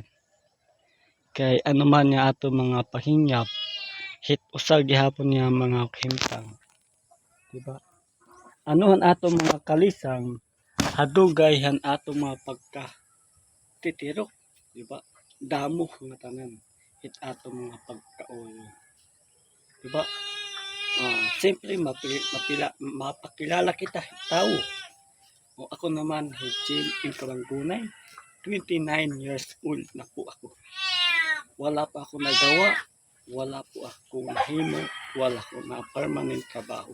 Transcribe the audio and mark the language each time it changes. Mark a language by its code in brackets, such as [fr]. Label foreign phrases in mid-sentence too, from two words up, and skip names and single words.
[war] Kay ano man nga ato mga pahingyap hit usag gihapon nga mga himtang. Diba? Anuhan ato mga kalisang hadugay han ato mga pagka-titiro, diba? Damo nga tanan hit ato mga pagkaulo. Diba? Siyempre mapakilala kita tao. O ako naman Jim Inkalangunay, 29 [en] years old [war] na po ako. Wala pa ako nagawa, wala po ako nahimo, wala ko na permanent trabaho.